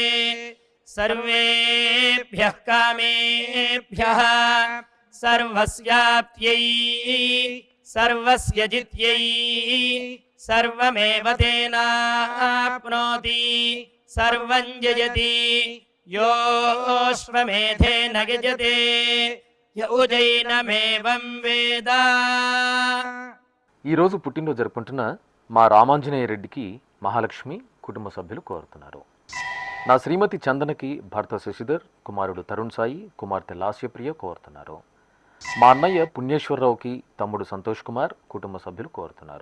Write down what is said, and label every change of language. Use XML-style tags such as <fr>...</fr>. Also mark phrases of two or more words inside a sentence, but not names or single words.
<sa>సర్వేభ్యః కామేభ్యః సర్వస్యాప్త్యై సర్వస్య జిత్యై సర్వమేవ తేనాప్నోతి సర్వం జయతి योऽश्वमेधेन यजते य उजैनमेवं वेद।</sa> <te>ఈరోజు పుట్టినరోజు జరుపుకుంటున్న మా రామాంజనేయ రెడ్డికి మహాలక్ష్మి కుటుంబ సభ్యులు కోరుతున్నారు. నా శ్రీమతి చందనకి భర్త శశిధర్, కుమారుడు తరుణ్ సాయి, కుమార్తె లాస్యప్రియ కోరుతున్నారు. మా అన్నయ్య పుణ్యేశ్వరరావుకి తమ్ముడు సంతోష్ కుమార్ కుటుంబ సభ్యులు కోరుతున్నారు.</te>